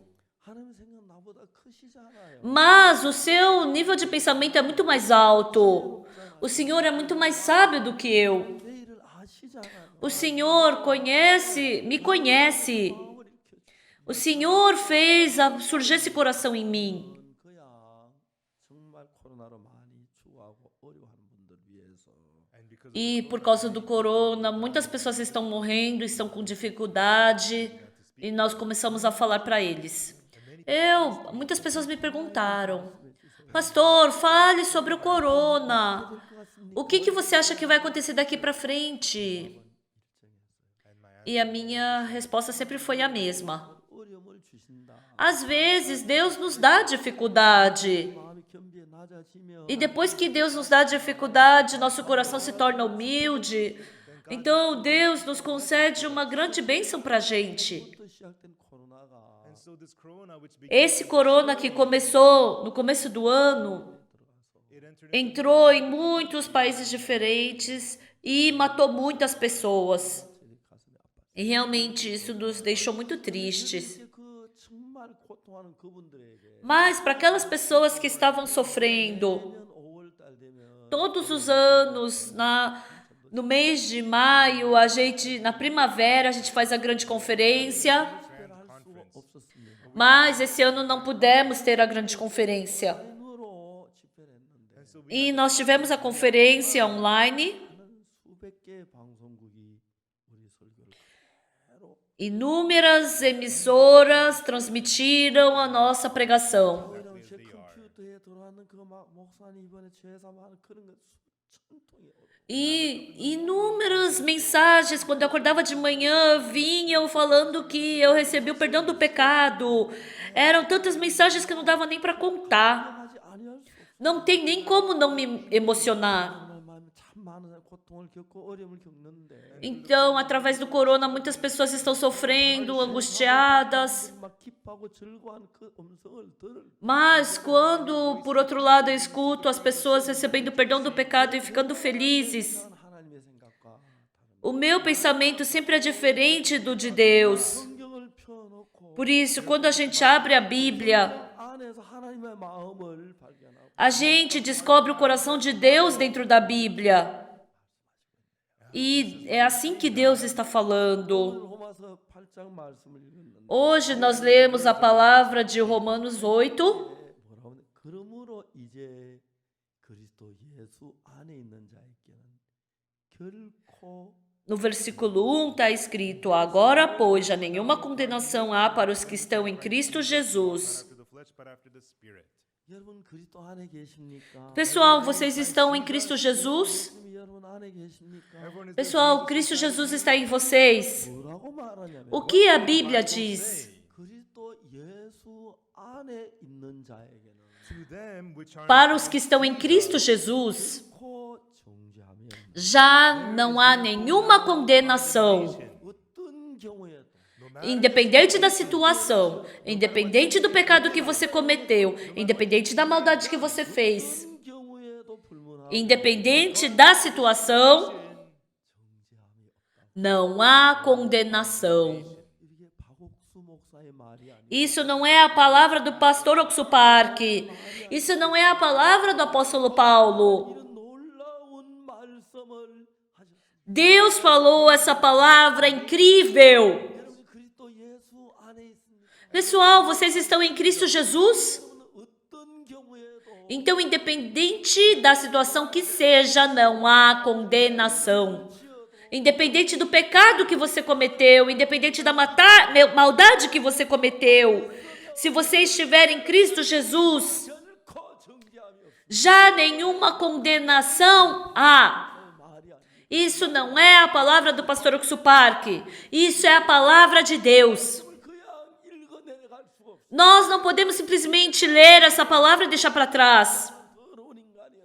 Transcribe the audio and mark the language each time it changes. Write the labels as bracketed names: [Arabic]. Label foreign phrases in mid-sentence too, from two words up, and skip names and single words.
[Korean] 하나님 생각 나보다 크시잖아요. [Portuguese] Mas o seu nível de pensamento é muito mais alto. O Senhor é muito mais sábio do que eu. [Korean] 내 일을 아시잖아요. [Portuguese] O Senhor me conhece. [Korean] 마음을 익혀주시는 [Portuguese] O Senhor fez surgir esse coração em mim. [Korean] 거야. 정말 코로나로 많이 추워하고 어려워하는 분들 위해서 [English] And because [Portuguese] E por causa do corona, muitas pessoas estão morrendo, estão com dificuldade. E nós começamos a falar para eles. Muitas pessoas me perguntaram, pastor, fale sobre o corona. O que você acha que vai acontecer daqui para frente? E a minha resposta sempre foi a mesma. [Korean] 어려움을 주신다. [Portuguese] Às vezes, Deus nos dá dificuldade. [Korean] 마음이 겸비에 낮아지면 [Portuguese] E depois que Deus nos dá dificuldade, nosso coração se torna humilde. Então, Deus nos concede uma grande bênção para a gente. [Korean] 부터 시작된 코로나가 [English] and so this corona which [Portuguese] Esse corona que começou no começo do ano, [English] it entered [Portuguese] entrou em muitos países diferentes e matou muitas pessoas. [Korean] 가슴이 아팠어요. [Portuguese] E realmente isso nos deixou muito tristes. [Korean] 이제 그 정말 고통하는 그분들에게 [Portuguese] Mas para aquelas pessoas que estavam sofrendo, [Korean] 내년 5월 달 되면 [Portuguese] todos os anos, no mês de maio, na primavera, a gente faz a grande conferência. [Korean] 특별할 수가 없었습니다. [Portuguese] Mas esse ano não pudemos ter a grande conferência. [Korean] 온라인으로 집회를 했는데 [English] and so we [Portuguese] E nós tivemos a conferência online. [Korean] 하는 수백 개의 방송국이 우리 설교를 그대로 [Portuguese] Inúmeras emissoras transmitiram a nossa pregação. [Korean] 이런 제 컴퓨터에 들어왔는 그 막 목사님 이번에 제사만 그런 거 수천 통이 오고 [Portuguese] E inúmeras mensagens, quando eu acordava de manhã, vinham falando que eu recebi o perdão do pecado. Eram tantas mensagens que não dava nem para contar. [Korean] 하지 아니할 수 없어. [Portuguese] Não tem nem como não me emocionar. [Korean] 정말 마음에 참 많은 고통을 겪고 어려움을 겪는데 [Portuguese] Então, através do corona, muitas pessoas estão sofrendo, angustiadas. [Korean] 막 기뻐하고 즐거워하는 그 음성을 들을 [Portuguese] Mas quando, por outro lado, eu escuto as pessoas recebendo o perdão do pecado e ficando felizes, [Korean] 난 하나님의 생각과 다른 [Portuguese] o meu pensamento sempre é diferente do de Deus. [Korean] 성경을 펴놓고 [Portuguese] Por isso, quando a gente abre a Bíblia, [Korean] 안에서 하나님의 마음을 발견하고 [Portuguese] a gente descobre o coração de Deus dentro da Bíblia. E é assim que Deus está [Korean] 오늘 [Portuguese] falando. [Korean] 로마서 8장 말씀을 읽었는데 [Portuguese] Hoje nós lemos a palavra de Romanos 8. [Korean] 뭐라고 하냐? 그러므로 이제 그리스도 예수 안에 있는 자에게는 결코 [Portuguese] No versículo 1 está escrito: Agora, pois, já nenhuma condenação há para os que estão em Cristo Jesus. [English] after the flesh but after the spirit. [Korean] 여러분 그리스도 안에 계십니까? [Portuguese] Pessoal, vocês estão em Cristo Jesus? [Korean] 여러분 안에 계십니까? [English] Everyone is [Portuguese] Pessoal, Cristo Jesus está em vocês. [Korean] 뭐라고 말하냐면 [Portuguese] O que a Bíblia diz? [Korean] 그리스도 예수 안에 있는 자에게는 [English] to them which are [Portuguese] Para os que estão em Cristo Jesus, [Korean] 코 정죄하면 [Portuguese] já não há nenhuma condenação. [Korean] 어떤 경우에도 [English] no matter [Portuguese] Independente da situação, independente do pecado que você cometeu, independente da maldade que você fez, [Korean] 어떤 경우에도 불문하고 [Portuguese] independente da situação, [Korean] 정죄함이 없다. [Portuguese] não há condenação. [Korean] 이게 박옥수 목사의 말이 아니에요. [Portuguese] Isso não é a palavra do pastor Oxupark. Isso não é a palavra do apóstolo Paulo. [Korean] 이런 놀라운 말씀을 하셨습니다. [Portuguese] Deus falou essa palavra incrível. [Korean] 여러분 그리스도 예수 안에 있습니다. [Portuguese] Pessoal, vocês estão em Cristo Jesus? [Korean] 어떤 경우에도 [Portuguese] Então, independente da situação que seja, não há condenação. independente do pecado que você cometeu, independente da maldade que você cometeu, se você estiver em Cristo Jesus, [Korean] 결코 정죄함이 없어. [Portuguese] já nenhuma condenação há. [Korean] 말이 아니야. [Portuguese] Isso não é a palavra do pastor Oxuparque, isso é a palavra de Deus. [Korean] 그냥 읽어내갈 수가 없어. [Portuguese] Nós não podemos simplesmente ler essa palavra e deixar para trás. [Korean] 더러운 인간이었는데.